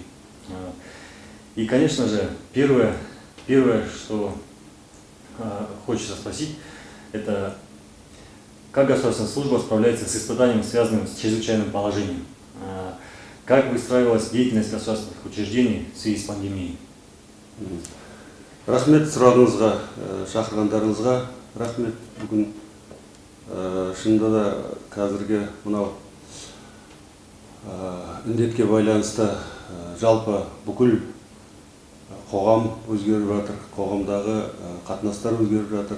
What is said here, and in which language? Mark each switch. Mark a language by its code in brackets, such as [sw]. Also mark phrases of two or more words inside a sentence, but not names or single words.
[ru] И, конечно же, первое, что хочется спросить, это как государственная служба справляется с испытанием, связанным с чрезвычайным положением? Как выстраивалась деятельность государственных учреждений в связи с пандемией? [kk] Рахмет сұрағыңызға, шақырғандарыңызға рахмет. Бүгін шынында да қазіргі мынау індетке байланысты жалпы бүкіл қоғам өзгеріп жатыр, қоғамдағы қатынастар өзгеріп жатыр.